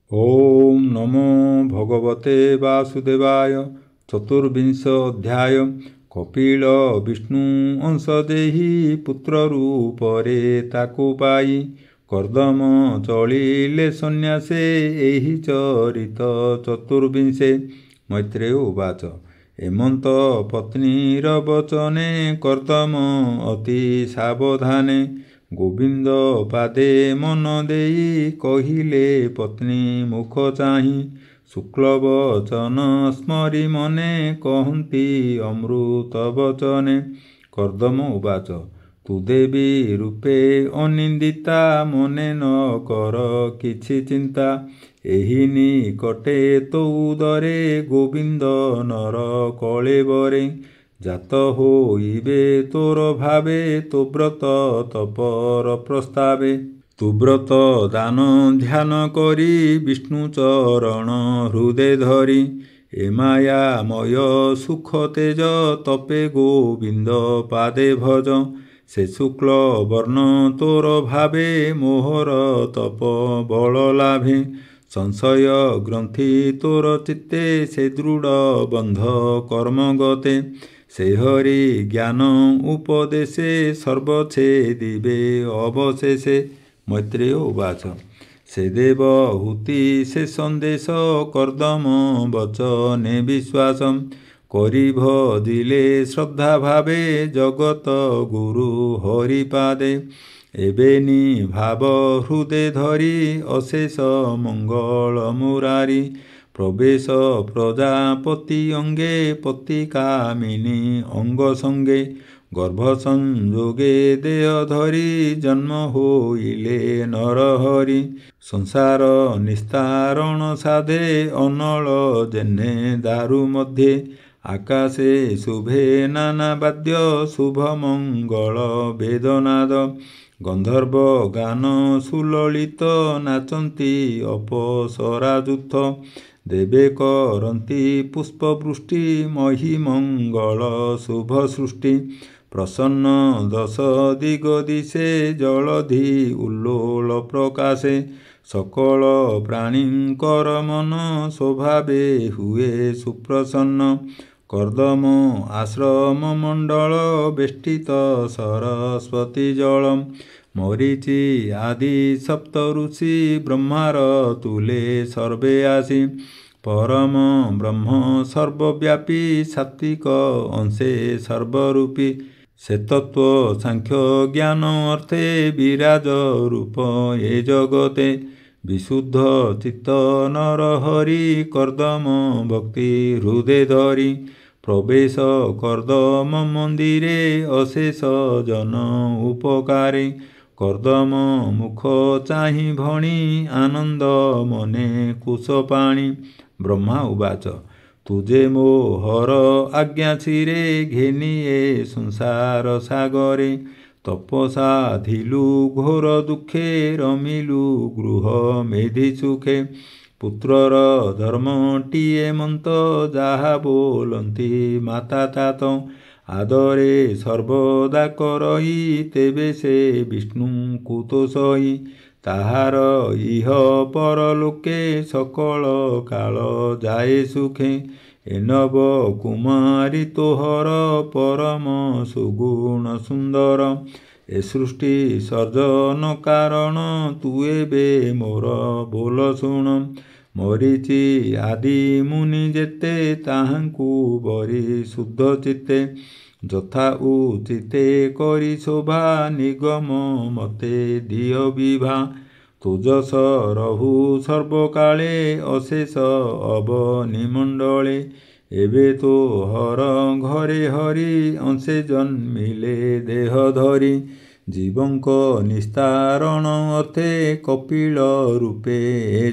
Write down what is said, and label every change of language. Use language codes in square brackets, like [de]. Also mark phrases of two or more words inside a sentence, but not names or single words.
[sa] ओम नमो भगवते वासुदेवाय। [or] ଚତୁର୍ବିଂଶ ଅଧ୍ୟାୟ। କପିଳ ବିଷ୍ଣୁ ଅଂଶ ଦେହି ପୁତ୍ର ରୂପରେ ତାକୁ ପାଇ କର୍ଦ୍ଦମ ଚଳିଲେ ସନ୍ୟାସେ ଏହି ଚରିତ ଚତୁର୍ବିଂଶେ। ମୈତ୍ରେୟ ଉବାଚ ଏମନ୍ତ ପତ୍ନୀର ବଚନେ କର୍ଦ୍ଦମ ଅତି ସାବଧାନେ ଗୋବିନ୍ଦ ପାଦେ ମନ ଦେଇ କହିଲେ ପତ୍ନୀ ମୁଖ ଚାହିଁ ଶୁକ୍ଳବଚନ ସ୍ମରି ମନେ କହନ୍ତି ଅମୃତ ବଚନେ। କର୍ଦ୍ଦମ ଉବାଚ ତୁ ଦେବୀ ରୂପେ ଅନିନ୍ଦିତା ମନେ ନ କର କିଛି ଚିନ୍ତା ଏହି ନିକଟେ ତୋ ଉଦରେ ଗୋବିନ୍ଦ ନର କଳେବରେ ଜାତ ହୋଇବେ ତୋର ଭାବେ ତୁ ବ୍ରତ ତପର ପ୍ରସ୍ତାବେ ତୁ ବ୍ରତ ଦାନ ଧ୍ୟାନ କରି ବିଷ୍ଣୁ ଚରଣ ହୃଦୟ ଧରି ଏ ମାୟାମୟ ସୁଖ ତେଜ ତପେ ଗୋବିନ୍ଦ ପାଦେ ଭଜ ସେ ଶୁକ୍ଳ ବର୍ଣ୍ଣ ତୋର ଭାବେ ମୋହର ତପ ବଳ ଲାଭେ ସଂଶୟ ଗ୍ରନ୍ଥି ତୋର ଚିତ୍ତେ ସେ ଦୃଢ଼ ବନ୍ଧ କର୍ମ ଗତେ ସେ ହରି ଜ୍ଞାନ ଉପଦେଶେ ସର୍ବଛେଦିବେ ଅବଶେଷେ। ମୈତ୍ରେୟ ଉବାଚ ସେ ଦେବହୂତି ସେ ସନ୍ଦେଶ କର୍ଦ୍ଦମ ବଚନେ ବିଶ୍ୱାସ କରି ଭଜିଲେ ଶ୍ରଦ୍ଧା ଭାବେ ଜଗତ ଗୁରୁ ହରିପାଦେ ଏବେନି ଭାବ ହୃଦୟ ଧରି ଅଶେଷ ମଙ୍ଗଳ ମୁରାରି ପ୍ରବେଶ ପ୍ରଜାପତି ଅଙ୍ଗେ ପତି କାମିନୀ ଅଙ୍ଗ ସଙ୍ଗେ ଗର୍ଭ ସଂଯୋଗେ ଦେହ ଧରି ଜନ୍ମ ହୋଇଲେ ନରହରି ସଂସାର ନିସ୍ତାରଣ ସାଧେ ଅନଳ ଯେସନେ ଦାରୁ ମଧ୍ୟେ ଆକାଶେ ଶୁଭେ ନାନା ବାଦ୍ୟ ଶୁଭ ମଙ୍ଗଳ ବେଦନାଦ ଗନ୍ଧର୍ବ ଗାନ ସୁଲଳିତ ନାଚନ୍ତି ଅପସରାଯୂଥ ଦେବେ କରନ୍ତି ପୁଷ୍ପବୃଷ୍ଟି ମହିମଙ୍ଗଳ ଶୁଭ ସୃଷ୍ଟି ପ୍ରସନ୍ନ ଦଶ ଦିଗ ଦିଶେ ଜଳଧି ଉଲ୍ଲୋଳ ପ୍ରକାଶେ ସକଳ ପ୍ରାଣୀଙ୍କର ମନ ସ୍ୱଭାବେ ହୁଏ ସୁପ୍ରସନ୍ନ କର୍ଦ୍ଦମ ଆଶ୍ରମ ମଣ୍ଡଳ ବେଷ୍ଟିତ ସରସ୍ୱତୀ ଜଳମ ମରୀଚି ଆଦି ସପ୍ତ ଋଷି ବ୍ରହ୍ମାର ତୁଲେ ସର୍ବେ ଆସି ପରମ ବ୍ରହ୍ମ ସର୍ବବ୍ୟାପୀ ସାତ୍ତ୍ୱିକ ଅଂଶେ ସର୍ବରୂପୀ ସେ ତତ୍ତ୍ୱ ସାଂଖ୍ୟ ଜ୍ଞାନ ଅର୍ଥେ ବିରାଜ ରୂପ ଏ ଜଗତେ ବିଶୁଦ୍ଧ ଚିତ୍ତ ନର ହରି କର୍ଦ୍ଦମ ଭକ୍ତି ହୃଦୟ ଧରି ପ୍ରବେଶ କର୍ଦ୍ଦମ ମନ୍ଦିରେ ଅଶେଷ ଜନ ଉପକାରେ କର୍ଦ୍ଦମ ମୁଖ ଚାହିଁ ଭଣି ଆନନ୍ଦ ମନେ କୁଶ ପାଣି। ବ୍ରହ୍ମା ଉବାଚ ତୁଝେ ମୋହର ଆଜ୍ଞା ଛିରେ ଘେନିଏ ସଂସାର ସାଗରେ ତପସାଧିଲୁ ଘୋର ଦୁଃଖେ ରମିଲୁ ଗୃହ ମେଧି ସୁଖେ ପୁତ୍ରର ଧର୍ମଟିଏ ମନ୍ତ ଯାହା ବୋଲନ୍ତି ମାତା ତାତ ଆଦରେ ସର୍ବଦା କରଇ ତେବେ ସେ ବିଷ୍ଣୁ କୁତୋଷଇ ତାହାର ଇହ ପରଲୋକେ ସକଳ କାଳ ଯାଏ ସୁଖେ ଏନବ କୁମାରୀ ତୋହର ପରମ ସୁଗୁଣ ସୁନ୍ଦର ଏ ସୃଷ୍ଟି ସର୍ଜନ କାରଣ ତୁ ଏବେ ମୋର ବୋଲ ଶୁଣ ମରୀଚି ଆଦି ମୁନି ଯେତେ ତାହାଙ୍କୁ ବରି ଶୁଦ୍ଧ ଚିତ୍ତେ ଯଥା ଉଚିତେ କରି ଶୋଭା ନିଗମ ମତେ ଦିଅ ବିଭା ତୁଯଶ ରହୁ ସର୍ବକାଳେ ଅଶେଷ ଅବନୀମଣ୍ଡଳେ ଏବେ ତୋ ହର ଘରେ ହରି ଅଂଶେ ଜନ୍ମିଲେ ଦେହ ଧରି ଜୀବଙ୍କ ନିସ୍ତାରଣ ଅର୍ଥେ କପିଳ ରୂପେ ଏ